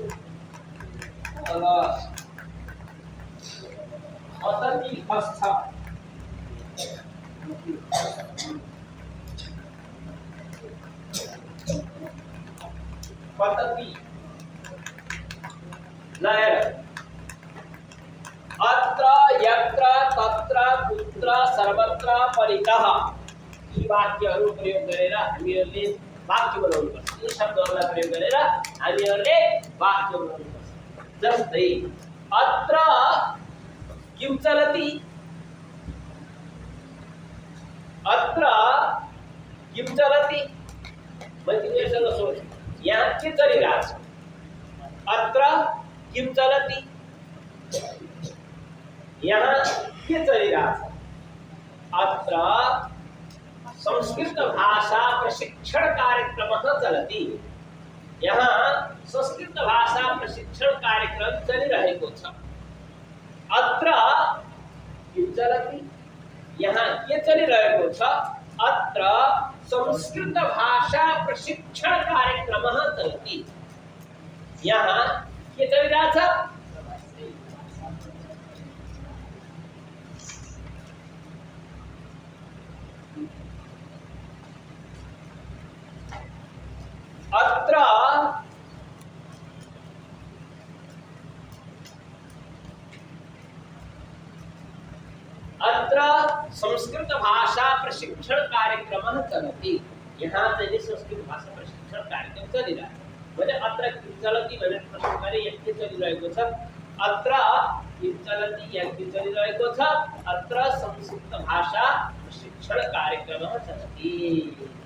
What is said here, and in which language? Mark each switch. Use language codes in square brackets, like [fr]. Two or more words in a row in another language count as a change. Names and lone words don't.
[ne] तल अतति हस्थ पतति लय [sa] अत्र यत्र तत्र कुत्र सर्वत्र परितः [ne] यी वाक्यहरू प्रयोग गरेर हामीहरूले वाक्य बनाउनु पर्छ। यी शब्दहरूलाई प्रयोग गरेर हामीहरूले वाक्य बनाउनु पर्छ। जस्तै [sa] अत्र किम चलति अत्र किम चलति [ne] मैं तिमीहरूसँग सोध्छु यहाँ के चलिरहेछ [sa] अत्र किम चलति [ne] यहाँ के चलिरहेछ [sa] अत्र संस्कृत भाषा प्रशिक्षण कार्यक्रम चलति। [ne] यहाँ संस्कृत भाषा प्रशिक्षण कार्यक्रम चलिरहेको छ। [sa] अत्र किम चलति [ne] यहाँ के चलिरहेको छ [sa] अत्र संस्कृत भाषा प्रशिक्षण कार्यक्रम चलति। [ne] यहाँ के चलिरहेछ [sa] अत्र अत्र संस्कृत भाषा प्रशिक्षण कार्यक्रम चलति। [ne] यहाँ चाहिँ संस्कृत भाषा प्रशिक्षण कार्यक्रम चलिरहेको भने [sa] अत्र किम चलति [ne] भनेर प्रश्न गरे के चलिरहेको छ [sa] अत्र किम चलति [ne] यहाँ के चलिरहेको छ [sa] अत्र संस्कृत भाषा प्रशिक्षण कार्यक्रम चलति।